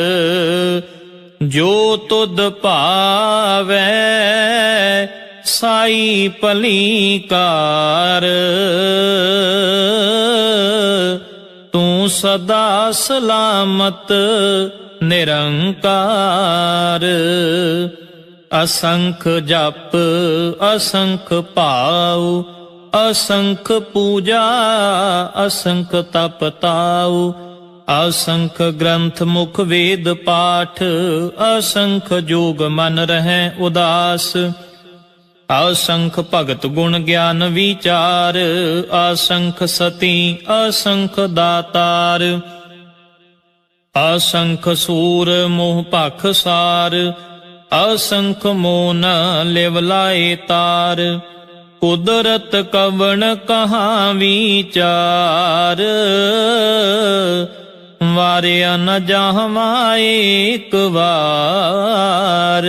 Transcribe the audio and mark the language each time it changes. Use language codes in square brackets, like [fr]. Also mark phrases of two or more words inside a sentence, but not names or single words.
[pa] ਜੋ ਤੁਧ ਭਾਵੈ ਸਾਈ ਭਲੀ ਕਾਰ, ਤੂੰ ਸਦਾ ਸਲਾਮਤ ਨਿਰੰਕਾਰ। ਅਸੰਖ ਜਪ ਅਸੰਖ ਭਾਉ, ਅਸੰਖ ਪੂਜਾ ਅਸੰਖ ਤਪ ਤਾਉ। ਅਸੰਖ ਗ੍ਰੰਥ ਮੁਖਿ ਵੇਦ ਪਾਠ, ਅਸੰਖ ਜੋਗ ਮਨਿ ਰਹੈ ਉਦਾਸ। ਅਸੰਖ ਭਗਤ ਗੁਣ ਗਿਆਨ ਵੀਚਾਰ, ਅਸੰਖ ਸਤੀ ਅਸੰਖ ਦਾਤਾਰ। ਅਸੰਖ ਸੂਰ ਮੋਹ ਭਖ ਸਾਰ, ਅਸੰਖ ਮੋਨਿ ਲਿਵ ਲਾਇ ਤਾਰ। ਕੁਦਰਤਿ ਕਵਣ ਕਹਾ ਵੀਚਾਰੁ, ਵਾਰਿਆ ਨ ਜਾਵਾ ਏਕ ਵਾਰ।